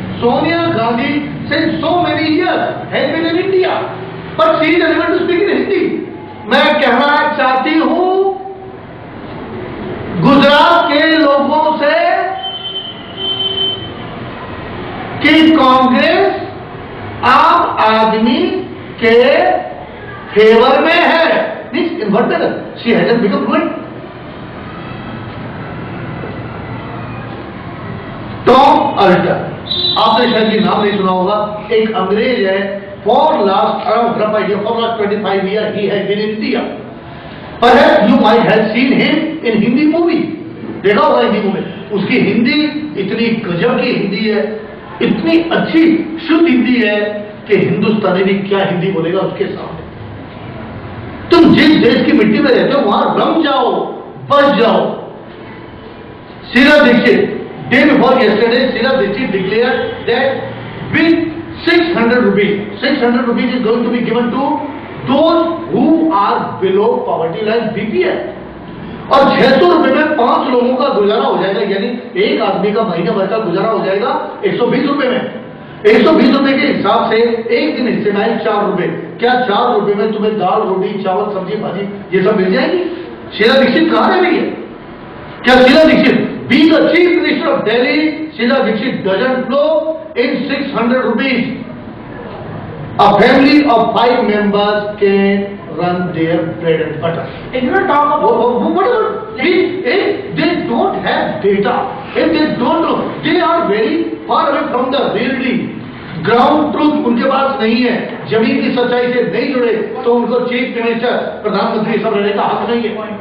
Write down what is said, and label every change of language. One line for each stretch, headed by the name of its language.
English: Sonia Gandhi since so many years has been in India, but she is unable to speak in Hindi.
Hindi: मैं कहना चाहती हूं गुजरात के लोगों से कि कांग्रेस आम आदमी के फेवर में है.
English: In what manner? She hasn't become fluent.
Hindi: Tom alter, आपने शायद ये नाम नहीं सुना होगा. एक अंग्रेज है
English: for last around rough idea for last 25 years he has been in India. Perhaps you might have seen him in Hindi movie.
Hindi: देखा होगा हिंदी मूवी, उसकी हिंदी इतनी गजब की हिंदी है, इतनी अच्छी शुद्ध हिंदी है कि हिंदुस्तानी भी क्या हिंदी बोलेगा उसके सामने। तुम जिस देश की मिट्टी में रहते हो वहां रम जाओ, बस जाओ।
English: Sheila Dixit, day before yesterday, Sheila Dixit declared that with 600 rupees is going to be given to those who are below poverty line BPL.
Hindi: और 600 रुपए में 5 लोगों का गुजारा हो जाएगा, यानी एक आदमी का महीने भर का गुजारा हो जाएगा 120 रुपए में। 120 रुपए के हिसाब से एक दिन हिस्से में 4 रुपए। क्या 4 रुपए में तुम्हें दाल, रोटी, चावल, सब्जी, भाजी ये सब मिल जाएगी? शीला दीक्षित कहाँ रह रही है?
English: क्या Sheila Dixit being the chief minister of Delhi, Sheila Dixit doesn't flow in 600 rupees. A family of 5 members can run their bread and butter. If you talk about whatever, if they don't have data, if they don't know, they are very far away from the reality.
Hindi: Ground truth उनके पास नहीं है, जमीन की सच्चाई से नहीं जुड़े, तो उनको चीफ मिनिस्टर, प्रधानमंत्री सब रहने का हक नहीं है।